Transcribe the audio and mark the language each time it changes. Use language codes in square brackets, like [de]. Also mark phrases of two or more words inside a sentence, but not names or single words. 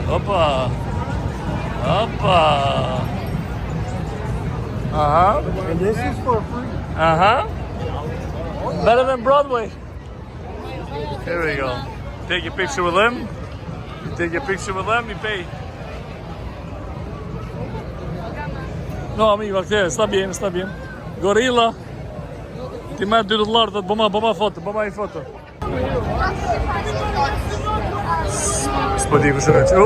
[en] Opa! And this is for free. Better than Broadway. Here we go. Take a picture with them. You take a picture with them, you pay. [es] No, amigo, okay, sta bien. [en] Gorilla. [sq] Ti merr $2, të bëma foto, bëma I foto. S'po di ku shërën që.